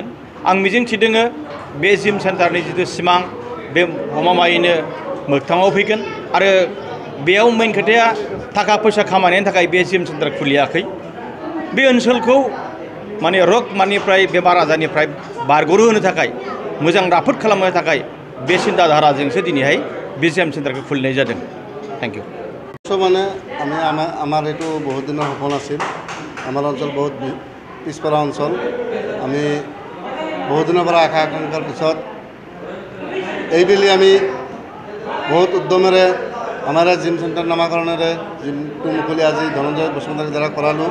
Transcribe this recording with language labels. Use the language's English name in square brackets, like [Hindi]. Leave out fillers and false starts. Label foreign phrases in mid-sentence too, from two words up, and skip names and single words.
[Bodo] आं मिजिंथिदों बे [English] gym center [Bodo] जिथु सिमां बे गमामायैनो मोगथाङाव फैगोन आरो बेयाव मेन खोथाया थाखा फैसा खामायनायनि थाखाय बे [English] gym center [Bodo] खुलियाखै। बे ओनसोलखौ माने रगमानिफ्राय बेमार आजारनिफ्राय बारग'होनो थाखाय मोजां राफोद खालामनो थाखाय बे চিন্তাধারাজोंसो दिनैहाय बे [English] gym center [Bodo] खुलिनाय जादों। [English] thank you. [Assamese] মানে আমার এইটো বহুত দিনৰ সপোন আছিল। আমাৰ অঞ্চল বহুত পিছপৰা অঞ্চল। আমি বহুত দিনৰ পৰা আশা আকাংক্ষাৰ পিছত এইবেলি আমি বহুত উদ্যমেৰে আমাৰ [English] gym center [Assamese] নামাকৰণেৰে জিমটো মুকলি আজি ধনঞ্জয় বসুমতাৰীৰ দ্বাৰা কৰালোঁ।